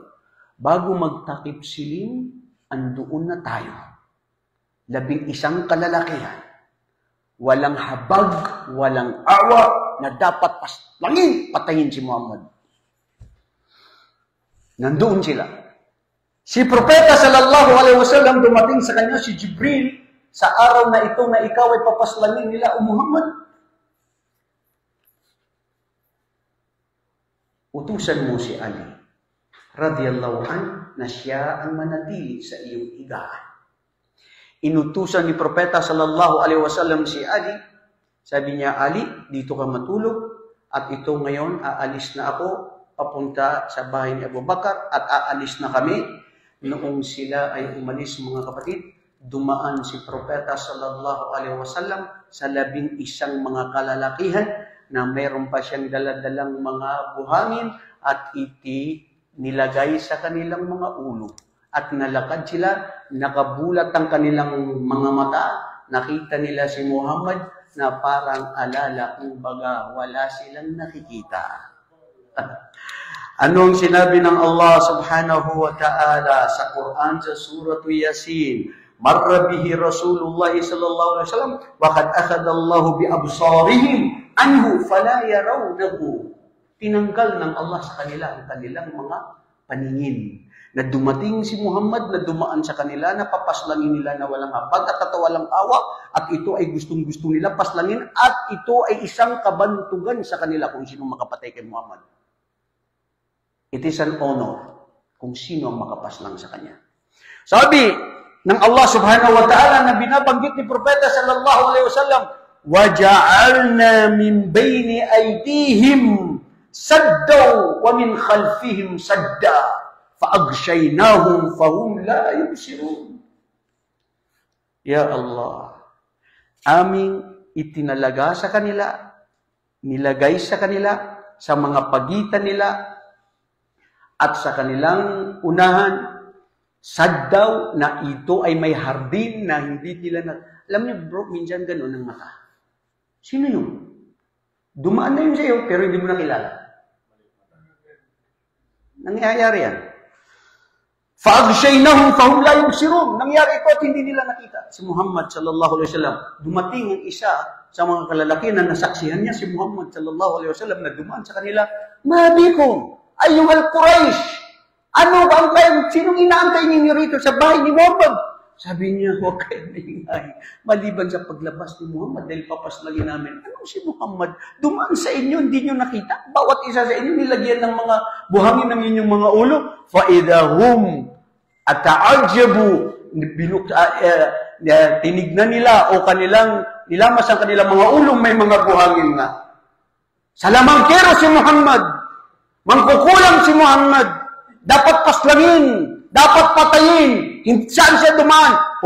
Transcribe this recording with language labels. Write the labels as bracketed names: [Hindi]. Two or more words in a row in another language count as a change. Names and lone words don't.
[Filipino] Bago magtakip silim, andoon na tayo. 11 kalalakihan. Walang habag, walang awa, na dapat paslangin, patayin si Muhammad. Nandoon sila. Si Propeta [Arabic] صلى الله عليه وسلم [Filipino] dumating sa kanya si Jibril sa araw na ito na ikaw ay papaslangin nila o Muhammad. Utusan mo si Ali [Arabic] رضي الله عنه [Filipino] na siya ang manatili sa iyong higaan. Inutusan ni Propeta [Arabic] صلى الله عليه وسلم [Filipino] si Ali. Sabi niya, Ali, dito ka matulog at ito ngayon aalis na ako papunta sa bahay ni Abu Bakar at aalis na kami. Noong sila ay umalis, mga kapatid, dumaan si Propeta [Arabic] صلى الله عليه وسلم [Filipino] sa 11 mga kalalakihan na mayroon pa siyang daladalang mga buhangin at nilagay sa kanilang mga ulo. At nalakad sila, nakabulat ang kanilang mga mata, nakita nila si Muhammad na parang alala, kumbaga wala silang nakikita. Anong sinabi ng Allah [Arabic] سبحانه وتعالى [Filipino] sa Quran sa Surah Yasin? [Arabic] مر به رسول الله صلى الله عليه وسلم وقد أخذ الله بأبصارهم عنه فلا يرونه. [Filipino] Tinanggal ng Allah sa kanila ang kanilang mga paningin. Na dumating si Muhammad na dumaan sa kanila, na papaslangin nila na walang habag at walang awa, at ito ay gustong-gusto nila paslangin, at ito ay isang kabantugan sa kanila kung sino makapatay kay Muhammad. [English] It is an honor [Filipino] kung sino ang makapaslang sa kanya. Sabi ng Allah [Arabic] سبحانه وتعالى [Filipino] na binabanggit ni Propeta [Arabic] صلى الله عليه وسلم, وَجَعَلْنَا مِنْ بَيْنِ أَيْدِيهِمْ سَدًّا وَمِنْ خَلْفِهِمْ سَدًّا فَأَغْشَيْنَاهُمْ فَهُمْ لَا يُبْصِرُونَ. يا الله, [Filipino] aming itinalaga sa kanila, nilagay sa kanila, sa mga pagitan nila, at sa kanilang unahan, saddaw na ito ay may hardin na hindi nila na... Alam niyo bro, minsan ganun ang mata. Sino yun? Dumaan na yun sa'yo, pero hindi mo nakilala. Nangyayari yan. [Arabic] فَأَغْشَيْنَهُمْ فَهُمْ لَا يُبْصِرُونَ. [Filipino] Nangyari ito at hindi nila nakita. Si Muhammad [Arabic] صلى الله عليه وسلم, [Filipino] dumating ang isa sa mga kalalaki na nasaksihan niya si Muhammad [Arabic] صلى الله عليه وسلم [Filipino] na dumaan sa kanila, Mabikum, [Arabic] أيها قريش, [Filipino] ano ba ang kayo? Sinong inaantay niyo rito sa bahay ni Muhammad? Sabi niya, huwag kayo maingay. Maliban sa paglabas ni Muhammad, dahil papaslagin namin, ano si Muhammad? Dumaan sa inyo, hindi niyo nakita. Bawat isa sa inyo, nilagyan ng mga buhangin ng inyong mga ulo. [Arabic] فَإِذَا هُمْ أَتَعَجَّبُوا [Filipino] tinignan nila o kanilang nilamas ang kanilang mga ulong may mga buhangin nga. Sa lamangkero si Muhammad, mangkukulang si Muhammad, dapat paslangin, dapat patayin, saan siya dumaan?